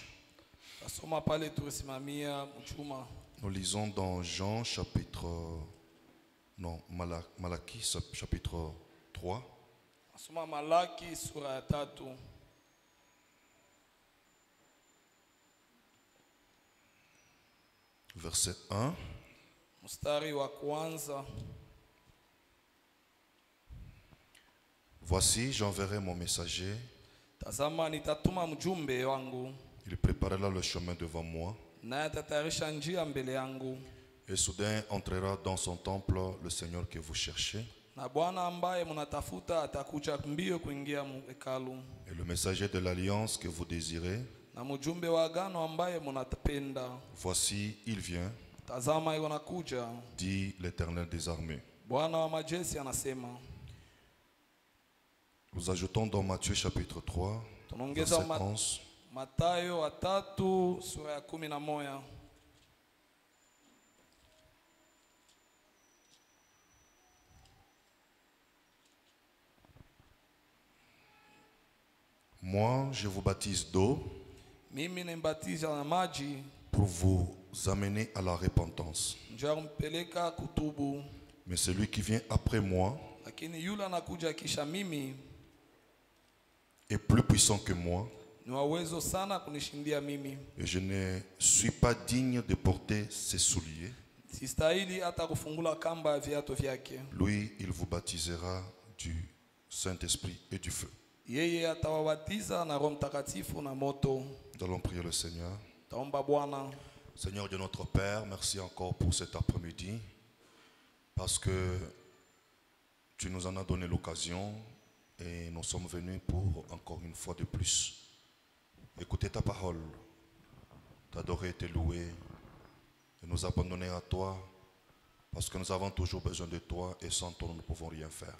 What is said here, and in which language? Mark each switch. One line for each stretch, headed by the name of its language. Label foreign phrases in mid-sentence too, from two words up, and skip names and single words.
Swahili: Tasoma pale tulisimamia mchuma.
French: Nous lisons dans Jean chapitre... Non, Malachie chapitre 3.
Swahili: Tasoma Malaki sura ya 3.
French: Verset 1.
Swahili: Mstari wa kwanza.
French: Voici, j'enverrai mon messager.
Swahili: Tazama nitatuma mjumbe wangu.
French: Il préparera le chemin devant moi.
Swahili: Naye atatayarisha njia mbele yangu.
French: Et soudain entrera dans son temple le Seigneur que vous cherchez.
Swahili: Na Bwana ambaye mnatafuta atakuja mbio kuingia hekalu.
French: Et le messager de l'alliance que vous désirez.
Swahili: Na mjumbe wa agano ambaye mnatapenda.
French: Voici, il vient,
Swahili: Tazama yuko nakuja.
French: dit l'Éternel des armées.
Swahili: Bwana wa majeshi anasema.
French: Nous ajoutons dans Matthieu chapitre 3, verset 11.
Swahili: Mathayo 3 sura ya 11.
French: Moi, je vous baptise d'eau
Swahili: Mimi nimbatiza na maji
French: pour vous amener à la repentance.
Swahili: njoo kumpeleka kutubu,
French: Mais celui qui vient après moi
Swahili: lakini yule anakuja kisha mimi
French: est plus puissant que moi,
Swahili: ni wa uwezo sana kunishindia mimi.
French: et je ne suis pas digne de porter ses souliers.
Swahili: Sistahili hata kufungula kamba ya viatu vyake.
French: Lui, il vous baptisera du Saint-Esprit et du feu.
Swahili: Yeye atawabatiza na Roho Mtakatifu na moto.
French: Nous allons prier le Seigneur.
Swahili: Taomba Bwana.
French: Seigneur Dieu notre Père, merci encore pour cet après-midi, parce que tu nous en as donné l'occasion et nous sommes venus pour encore une fois de plus écouter ta parole, t'adorer et te louer et nous abandonner à toi, parce que nous avons toujours besoin de toi et sans toi nous ne pouvons rien faire.